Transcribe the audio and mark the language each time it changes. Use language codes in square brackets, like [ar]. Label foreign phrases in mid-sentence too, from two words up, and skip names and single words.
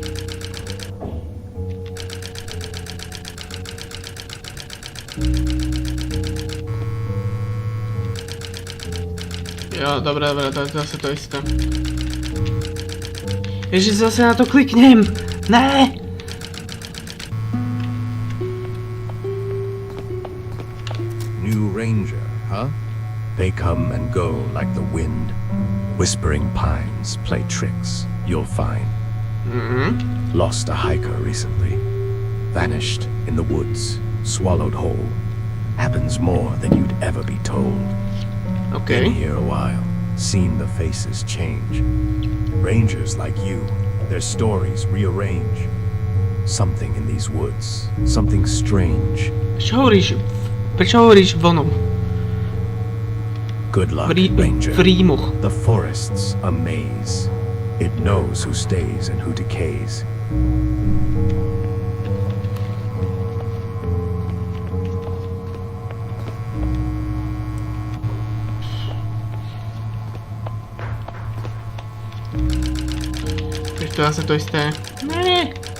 [sk] Jo, dobre, to je zase to isté. Ježiš, zase na to kliknem! Ne! [en] New ranger, huh? They come and go like the wind. Whispering pines play tricks, you'll find. Lost a hiker recently. Vanished in the woods, swallowed whole. Happens more than you'd ever be told. Okay. Been here a while, seen the faces change. Rangers like you, their stories rearrange. Something in these woods, something strange. [sk] Prečo hovoríš vonou? [en] Good luck, Ranger. [sk] V rímoch. [en] The forest's a maze. It knows who stays and who decays. [sk] To je zase to isté. Ne.